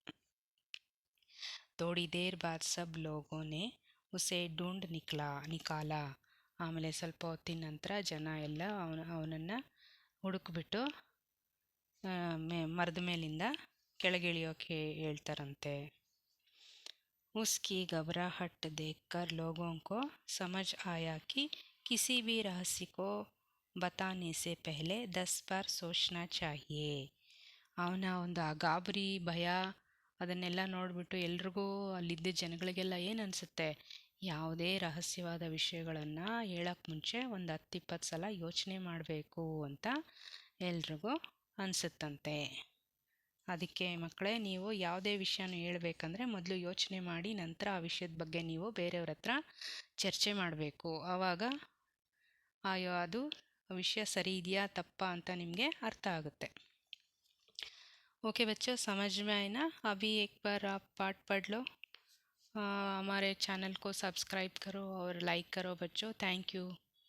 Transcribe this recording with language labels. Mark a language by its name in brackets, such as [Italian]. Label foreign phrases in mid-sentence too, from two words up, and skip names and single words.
[Hindi] थोड़ी देर बाद सब लोगों ने उसे ढूंढ निकाला, [Kannada] ಆಮೇಲೆ ಸ್ವಲ್ಪ ಹೊತ್ತಿನ ನಂತರ ಜನ ಎಲ್ಲ ಅವನನ್ನು ಹುಡುಕ್ಬಿಟ್ಟು ಮರದ ಮೇಲಿಂದ ಕೆಳಗಿಳಿಯೋಕೆ ಹೇಳ್ತಾರಂತೆ. [Hindi] उसकी घबराहट देखकर लोगों को समझ आया कि किसी भी रहस्य को बताने से पहले 10 बार सोचना चाहिए. [Kannada] ಅವನ ಒಂದು ಆ ಗಾಬರಿ ಭಯ ಅದನ್ನೆಲ್ಲ ನೋಡಿಬಿಟ್ಟು ಎಲ್ರಿಗೂ ಅಲ್ಲಿದ್ದ ಜನಗಳಿಗೆಲ್ಲ ಏನು ಅನಿಸುತ್ತೆ, ಯಾವುದೇ ರಹಸ್ಯವಾದ ವಿಷಯಗಳನ್ನು ಹೇಳೋಕ್ಕೆ ಮುಂಚೆ ಒಂದು 10-20 ಸಲ ಯೋಚನೆ ಮಾಡಬೇಕು ಅಂತ ಎಲ್ರಿಗೂ ಅನಿಸುತ್ತಂತೆ. ಅದಕ್ಕೆ ಮಕ್ಕಳೇ, ನೀವು ಯಾವುದೇ ವಿಷಯನೂ ಹೇಳ್ಬೇಕಂದ್ರೆ ಮೊದಲು ಯೋಚನೆ ಮಾಡಿ ನಂತರ ಆ ವಿಷಯದ ಬಗ್ಗೆ ನೀವು ಬೇರೆಯವ್ರ ಹತ್ರ ಚರ್ಚೆ ಮಾಡಬೇಕು. ಆವಾಗ ಅದು ವಿಷಯ ಸರಿ ಇದೆಯಾ ತಪ್ಪಾ ಅಂತ ನಿಮಗೆ ಅರ್ಥ ಆಗುತ್ತೆ. [Hindi] ओके बच्चों, समझ में आए ना? अभी एक बार आप पाठ पढ़ लो. हमारे चैनल को सब्सक्राइब करो और लाइक करो बच्चों. [English] thank you.